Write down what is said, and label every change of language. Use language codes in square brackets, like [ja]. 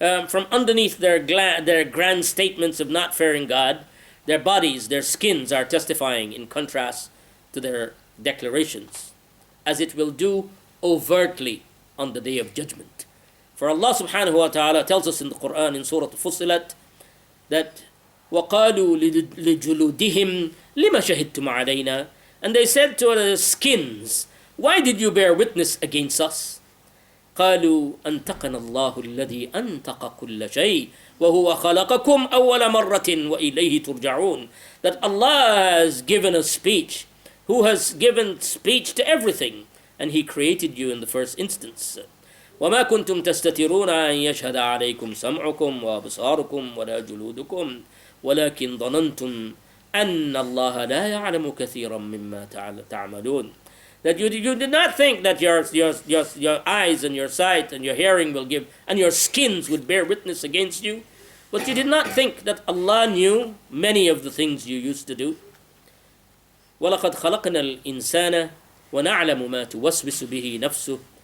[en] From underneath their grand statements of not fearing God, their bodies, their skins are testifying in contrast to their declarations, as it will do overtly on the Day of Judgment. For Allah subhanahu wa ta'ala tells us in the Quran in Surah Al-Fussilat that [ar] وَقَالُوا لِجُلُودِهِمْ لِمَ شَهِدْتُمْ عَلَيْنَا, [en] and they said to their skins, why did you bear witness against us? [ar] قالوا أنطقنا الله الذي أنطق كل شيء وهو خلقكم أول مرة وإليه ترجعون. [en] That Allah has given us speech, who has given speech to everything, and He created you in the first instance. [ar] وما كنتم تستترون أن يشهد عليكم سمعكم وأبصاركم ولا جلودكم ولكن ظننتم أن الله لا يعلم كثيرا مما تعملون. [en] That you did not think that your eyes and your sight and your hearing will give, and your skins would bear witness against you. But you did not think that Allah knew many of the things you used to do. [ar] وَلَقَدْ خَلَقْنَا الْإِنسَانَ وَنَعْلَمُ مَا تُوَسْوِسُ بِهِ نَفْسُهُ.